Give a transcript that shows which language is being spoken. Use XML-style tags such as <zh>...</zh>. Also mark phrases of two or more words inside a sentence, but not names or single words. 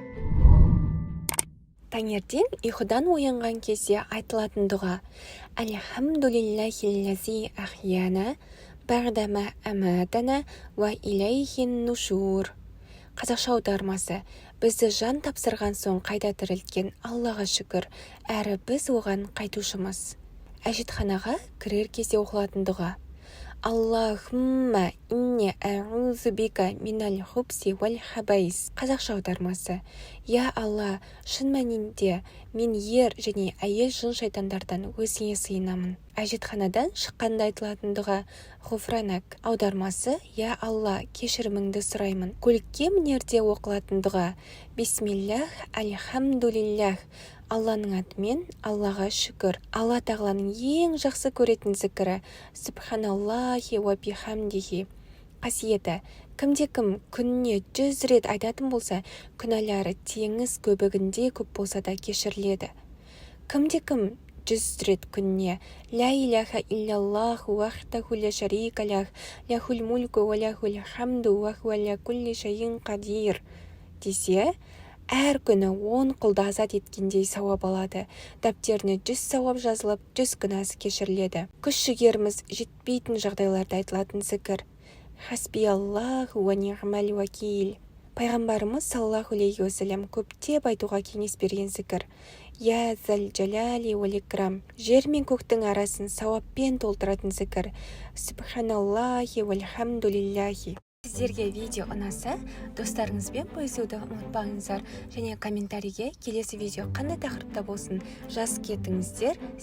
<kk>Таңертең ұйқыдан оянған кезде айтылатын дұға:</kk> <ar>الحمد لله الذي أحيانا بعد ما أماتنا وإليه النشور.</ar> <kk>Қазақша аудармасы: бізді жан тапсырған соң қайта тірілткен Аллаға шүкір, әрі біз оған қайтушымыз. Әжетханаға кірер кезде оқылатын дұға:</kk> <ar>اللهم إني أعوذ بك من الخبث والخبائث.</ar> <kk>Қазақша аудармасы: Я Алла, шын мәнінде мен ер және әйел жын шайтандардан өзіңе сыйынамын. Әжетханадан шыққанда айтылатын дұға ғуфранак. Аудармасы: Я Алла, кешіріміңді сұраймын. Көлікке мінерде оқылатын дұға:</kk> <ar>بسم الله، الحمد لله.</ar> <kk>Алланың атымен, Аллаға шүкір. Алла тағаланың ең жақсы көретін зікірі:</kk> <ar>سبحان الله وبحمده.</ar> <kk>Қасиеті: кімде-кім күніне 100 рет айтатын болса, күнәлары теңіз көбігінде көп болса да кешіріледі. Кімде-кім 100 рет күніне</kk> <ar>لا إله إلا الله وحده لا شريك له، له الملك وله الحمد وهو على كل شيء قدير</ar> <kk>десе, әр күні 10 құлды азат еткендей сауап алады. Дәптеріне 100 сауап жазылып, 100 күнәсі кешіріледі. Күш-жігеріміз жетпейтін жағдайларда айтылатын зікір:</kk> <ar>حسبي الله ونعم الوكيل.</ar> <kk>Пайғамбарымыз</kk> <ar>صلى الله عليه وسلم</ar> <kk>көптеп айтуға кеңес берген зікір:</kk> <ar>يا ذا الجلال والإكرام.</ar> <kk>Жер мен көктің арасын сауаппен толтыратын зікір:</kk> <ar>سبحان الله والحمد لله.</ar> <kk>Сіздерге видео ұнаса, достарыңызбен бөлісуді ұмытпаңыздар, және комментарийге келесі видео қандай тақырыпта болсын жазып кетіңіздер.</kk>